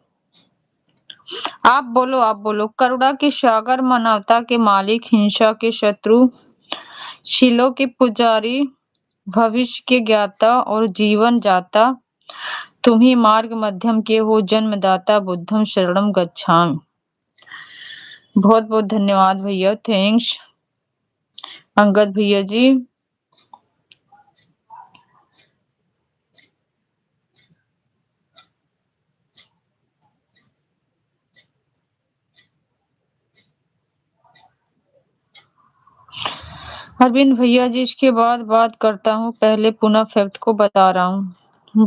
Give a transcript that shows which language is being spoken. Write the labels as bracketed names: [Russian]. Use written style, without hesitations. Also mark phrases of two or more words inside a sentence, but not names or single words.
[Hindi] आप बोलो, आप बोलो। करुणा के सागर, मानवता के मालिक, हिंसा के शत्रु, शिलों के पुजारी, भविष्य के ज्ञाता और जीवन जाता, तुम ही मार्ग मध्यम के हो जन्मदाता, [Pali] बुद्धम शरणम गच्छामि। [Hindi] बहुत बहुत धन्यवाद भैया, थैंक्स अंगद भैया जी। अरविंद भैया जी, इसके बाद बात करता हूँ, पहले पुनः फैक्ट को बता रहा हूँ।